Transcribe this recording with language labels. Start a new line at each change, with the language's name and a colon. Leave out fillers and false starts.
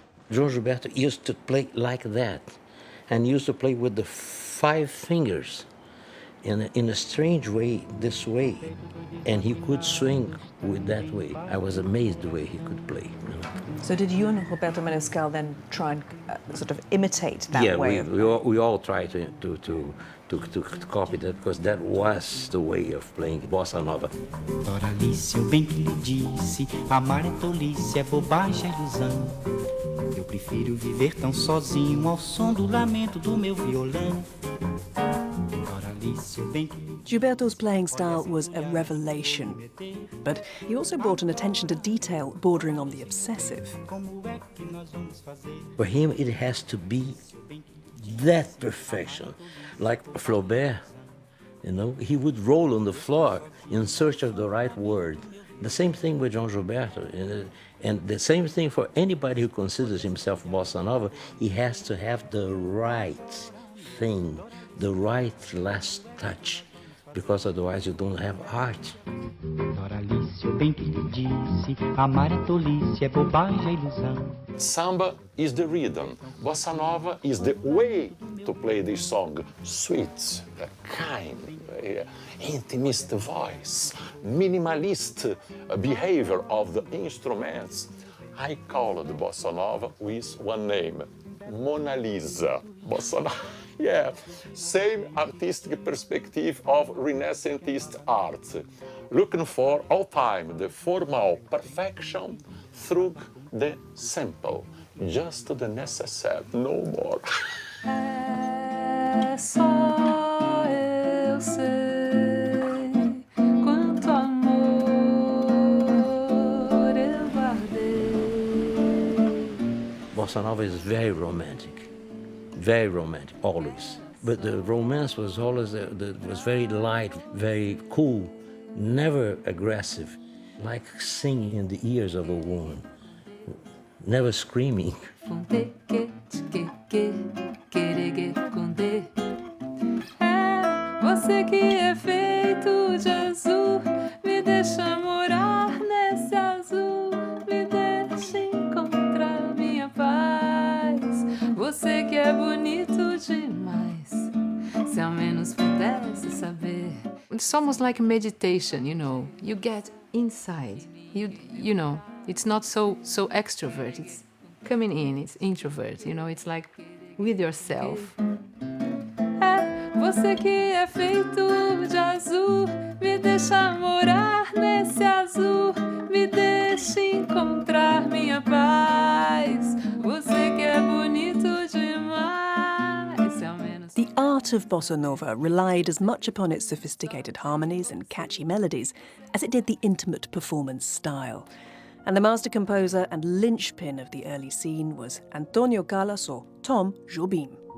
English: João Gilberto used to play like that, and used to play with the 5 fingers in a strange way, this way, and he could swing with that way. I was amazed the way he could play. So did you and Roberto Menescal then try and sort of imitate that way? Yeah, we all tried to copy that, because that was the way of playing bossa nova.
Portuguese: Doralice, eu bem que lhe disse, amar é tolice, é bobagem, é ilusão. Eu prefiro viver tão sozinho ao som do lamento do meu violão. Doralice, eu bem que lhe
English: Gilberto's playing style was a revelation, but he also brought an attention to detail bordering on the obsessive. For him, it has to be that perfection. Like Flaubert, he would roll on the floor in search of the right word. The same thing with João Gilberto, and the same thing for anybody who considers himself bossa nova. He has to have the right thing, the right last touch, because otherwise you don't have art. Doralice, eu bem que lhe disse, amar é tolice, é bobagem, é ilusão. Samba is the rhythm. Bossa nova is the way to play this song. Sweet, kind, intimist voice, minimalist behavior of the instruments. I call the bossa nova with one name, Mona Lisa. Bossa nova. Yeah, same artistic perspective of Renaissance art, looking for all time the formal perfection through the simple, just the necessary, no more.
Portuguese: É só eu sei quanto amor eu guardei.
English: Bossa nova is very romantic, always. But the romance was always was very light, very cool, never aggressive, like singing in the ears of a woman, never screaming.
Portuguese: É você que é feito de azul, me deixa morar nesse azul, me deixa encontrar minha paz. Você que é bonito demais, se ao menos pudesse saber.
English: It's almost like meditation, You get inside. You know, it's not so extrovert. It's coming in. It's introvert. It's like with yourself.
Portuguese: É você que é feito de azul, me deixa morar nesse azul, me deixa encontrar minha paz. Você que é bonito demais, se ao menos.
English: The art of bossa nova relied as much upon its sophisticated harmonies and catchy melodies as it did the intimate performance style. And the master composer and linchpin of the early scene was Antonio Callas, or Tom Jobim.